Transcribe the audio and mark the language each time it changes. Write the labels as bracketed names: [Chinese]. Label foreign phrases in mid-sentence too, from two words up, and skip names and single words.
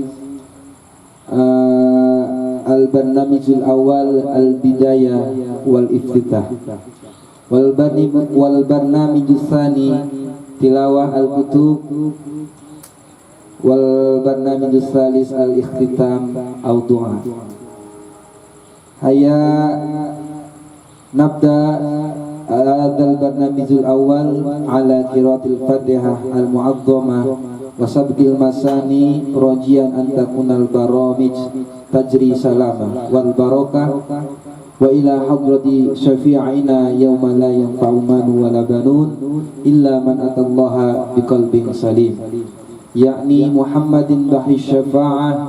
[Arabic] البرنامج الأول البداية والافتتاح والبرنامج الثاني تلاوة الكتب والبرنامج الثالث الاختتام أو دعاء. هيا نبدأ هذا البرنامج الأول على قراءة الفاتحة المعظمة وسبق المثاني راجين أن تكون البرامج تجري سلامة والبركة وإلى حضرة شفيعنا يوم لا ينفع مال ولا بنون إلا من أتى الله بقلب سليم يعني محمد بهي شفاعة.